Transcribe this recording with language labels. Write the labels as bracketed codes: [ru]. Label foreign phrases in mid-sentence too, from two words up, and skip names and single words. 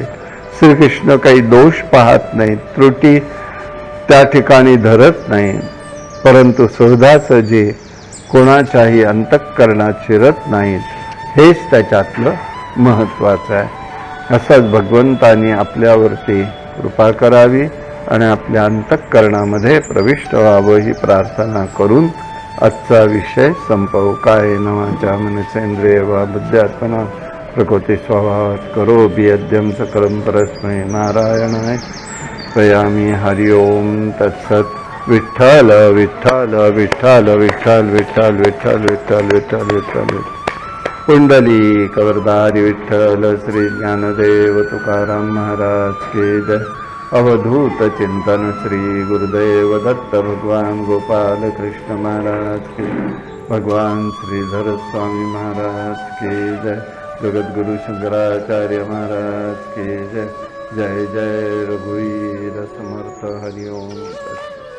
[mr] श्रीकृष्ण काही दोष पाहत नाहीत, त्रुटी त्या ठिकाणी धरत नाही, परंतु सहजासहजी कोणाच्याही अंतःकरणात शिरत नाहीत. हेच त्याच्यातलं महत्वाचं आहे. असंच भगवंतानी आपल्यावरती कृपा करावी आणि आपल्या अंतःकरणामध्ये प्रविष्ट व्हावं ही प्रार्थना करून आजचा विषय संपवू. [sa] कायेन वाचा मनसेंद्रिय वा बुद्ध्यात्मना प्रकृती स्वभावात करोमि यद्यं सकलं परस्मै नारायणाय प्रयामी. हरि ओम तत्सत. [mr] विठ्ठल विठ्ठल विठ्ठल विठ्ठल विठ्ठल विठ्ठल विठ्ठल विठ्ठल विठ्ठल. कुंडली कवरदारी विठ्ठल. श्री ज्ञानदेव तुकाराम महाराज के जय. अवधूत चिंतन श्री गुरुदेव दत्त भगवान गोपाल कृष्ण महाराज के. भगवान श्रीधर स्वामी महाराज के जय. जगद्गुरु शंकराचार्य महाराज के जय. जय जय रघुवीर समर्थ. [sa] हरि ओम.